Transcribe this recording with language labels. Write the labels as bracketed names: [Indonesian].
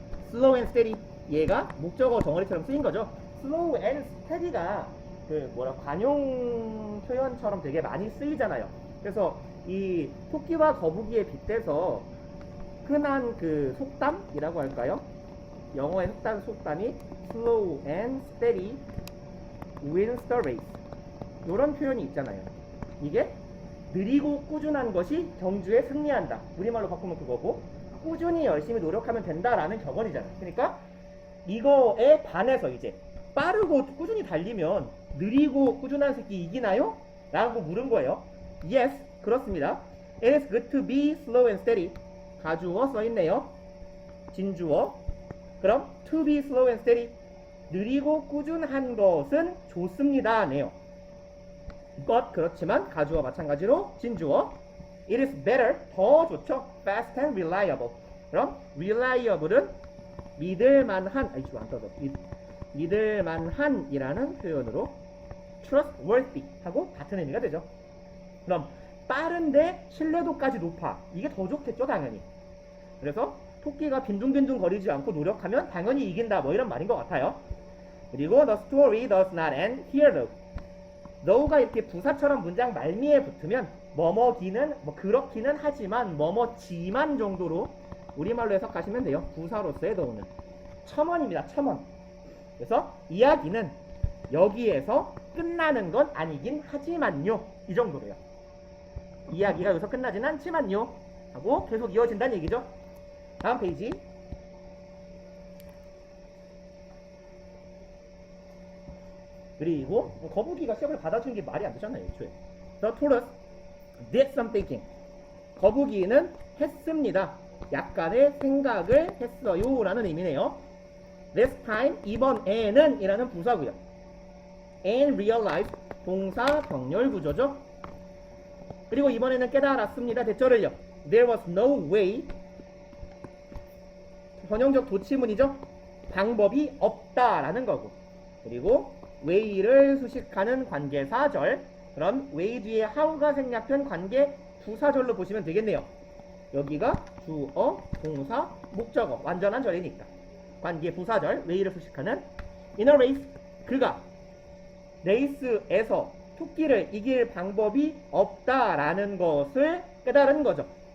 [English] slow and steady [Korean] 얘가 목적어 덩어리처럼 쓰인 거죠. slow and steady가 그 뭐라 관용 표현처럼 되게 많이 쓰이잖아요. 그래서 이 토끼와 거북이에 빗대서 흔한 그 속담이라고 할까요? 영어의 속담이 [English] slow and steady wins the race [Korean] 이런 표현이 있잖아요. 이게 느리고 꾸준한 것이 경주에 승리한다. 우리말로 바꾸면 그거고 꾸준히 열심히 노력하면 된다라는 격언이잖아. 그러니까 이거에 반해서 이제 빠르고 꾸준히 달리면 느리고 꾸준한 새끼 이기나요? 라고 물은 거예요. Yes, 그렇습니다. [English] It is good to be slow and steady. [Korean] 가주어 써있네요. 진주어. 그럼 [English] to be slow and steady [Korean] 느리고 꾸준한 것은 좋습니다 네요. but 그렇지만 가주어 마찬가지로 진주어 [English] it is better [Korean] 더 좋죠. [English] fast and reliable. [Korean] 그럼 reliable은 믿을만한 믿을만한이라는 표현으로 trustworthy 하고 같은 의미가 되죠. 그럼 빠른데 신뢰도까지 높아 이게 더 좋겠죠 당연히. 그래서 토끼가 빈둥빈둥 거리지 않고 노력하면 당연히 이긴다 뭐 이런 말인 것 같아요. 그리고 [English] the story does not end here though. [Korean] though가 이렇게 부사처럼 문장 말미에 붙으면 뭐뭐기는 뭐 그렇기는 하지만 뭐뭐지만 정도로 우리말로 해석하시면 돼요. 부사로서의 though는 첨언입니다. 첨언. 그래서 이야기는 여기에서 끝나는 건 아니긴 하지만요 이 정도로요. 이야기가 여기서 끝나진 않지만요 하고 계속 이어진다는 얘기죠. 다음 페이지. 그리고 거북이가 시험을 받아준 게 말이 안 되잖아요 애초에. [English] The tortoise did some thinking. [Korean] 거북이는 했습니다. 약간의 생각을 했어요 라는 의미네요. [English] This time [Korean] 이번에는 이라는 부사고요. [English] And realized [Korean] 동사 병렬 구조죠. 그리고 이번에는 깨달았습니다. 대절을요. [English] There was no way [Korean] 전형적 도치문이죠. 방법이 없다라는 거고. 그리고 way를 수식하는 관계사절. 그럼 way 뒤에 how가 생략된 관계 부사절로 보시면 되겠네요. 여기가 주어, 동사, 목적어 완전한 절이니까 관계 부사절 way를 수식하는 [English] in a race [Korean] 그가 레이스에서 토끼를 이길 방법이 없다라는 것을 깨달은 거죠.